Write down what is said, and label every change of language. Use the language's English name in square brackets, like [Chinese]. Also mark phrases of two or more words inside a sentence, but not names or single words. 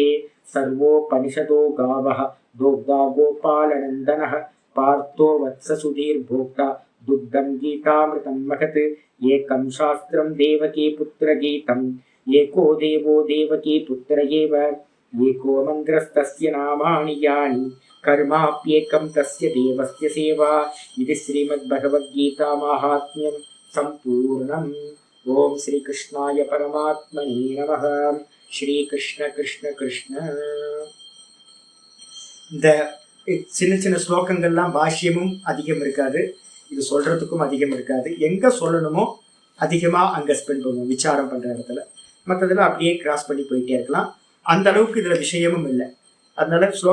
[Sanskrit] सर्वोपनिषदो गावः दोग्धा गोपालनन्दनः पार्थो वत्ससुधीर्भोक्ता दुग्धं गीतामृतं महत् एकं शास्त्रं देवकी पुत्रगीतम् एको देवो देवकी पुत्र एव एको मन्त्रस्तस्य नामानि यानि कर्माप्येकं तस्य देवस्य सेवा इति श्रीमद्भगवद्गीता माहात्म्यं सम्पूर्णम्। ओम श्री कृष्णाय परमात्मने नमः। श्री कृष्ण कृष्ण कृष्ण। [Tamil] இந்த சின்ன சின்ன ஸ்லோகங்கள்லாம் பாஷ்யமும் அதிகம் இருக்காது, இது சொல்றதுக்கும் அதிகம் இருக்காது. எங்க சொல்லணுமோ அதிகமா அங்க ஸ்பெண்ட் பண்ணுவோம் விசாரம் பண்ற இடத்துல. மற்றதெல்லாம் அப்படியே கிராஸ் பண்ணி போயிட்டே இருக்கலாம். அந்த அளவுக்கு இதுல விஷயமும் இல்லை.